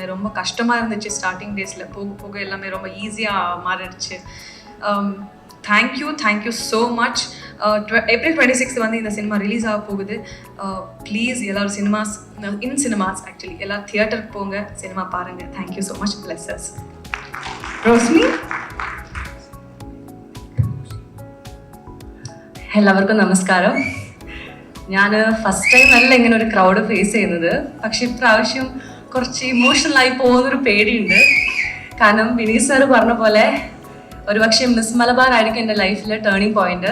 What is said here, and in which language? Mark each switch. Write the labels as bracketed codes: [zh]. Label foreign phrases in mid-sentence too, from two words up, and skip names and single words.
[ta] ரொம்ப கஷ்டமாக இருந்துச்சு [en] starting days. [ta] போக போக எல்லாமே ரொம்ப ஈஸியாக மாறிடுச்சு. [en] thank you so much. [ta] April 26th வந்து இந்த சினிமா ரிலீஸ் ஆக போகுது. ப்ளீஸ் எல்லாரும் [en] cinemas actually [ta] எல்லாரும் தியேட்டருக்கு போங்க, சினிமா பாருங்கள். [en] thank you so much. blesses. [ml] റോസ്മി, എല്ലാവർക്കും നമസ്കാരം. ഞാൻ [en] first time [ml] അല്ല ഇങ്ങനെ ഒരു [en] crowd face [ml] ചെയ്യുന്നത്, പക്ഷെ ഇപ്രാവശ്യം കുറച്ച് ഇമോഷണലായി പോകുന്നൊരു പേടിയുണ്ട്. കാരണം വിനീത് സാറ് പറഞ്ഞ പോലെ ഒരുപക്ഷെ മിസ് മലബാർ ആയിരിക്കും എൻ്റെ ലൈഫിലെ [en] turning point.